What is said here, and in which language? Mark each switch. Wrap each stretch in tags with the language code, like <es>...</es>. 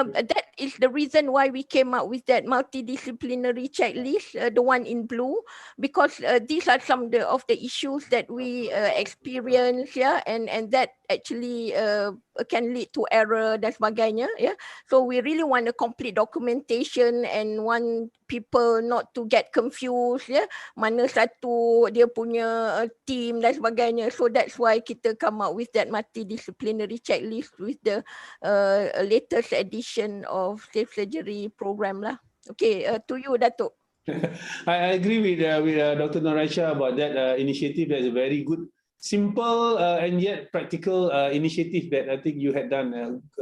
<en>That is the reason why we came up with that multidisciplinary checklist, the one in blue, because these are some of the issues that we experience, yeah, and that actually can lead to error dan sebagainya, yeah. So we really want a complete documentation and want people not to get confused, yeah.</en> <ms>Mana satu dia punya team dan sebagainya.</ms> <en>So that's why kita come up with that multidisciplinary checklist with the latest edition of safe surgery program lah. Okay, to you, Datuk. I agree with Dr. Noraisha about that initiative. That's a very good, simple and yet practical initiative that I think you had done.</en>